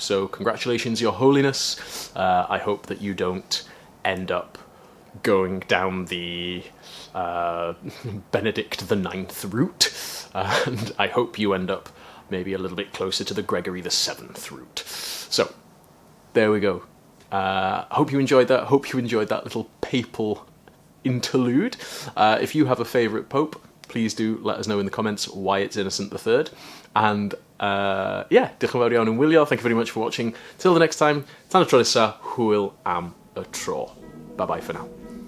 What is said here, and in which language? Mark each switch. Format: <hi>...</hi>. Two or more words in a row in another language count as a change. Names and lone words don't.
<en>So congratulations, Your Holiness. I hope that you don't end up going down the Benedict the Ninth route, and I hope you end up maybe a little bit closer to the Gregory the Seventh route. So there we go. Hope you enjoyed that. Hope you enjoyed that little papal interlude. If you have a favourite pope, please do let us know in the comments why it's Innocent III. And yeah,</en> <cy>diolch yn fawr iawn yn wylio.</cy> <en>Thank you very much for watching. Till the next time,</en> <cy>tan y tro nesa, hwyl am y tro.</cy> <en>Bye bye for now.</en>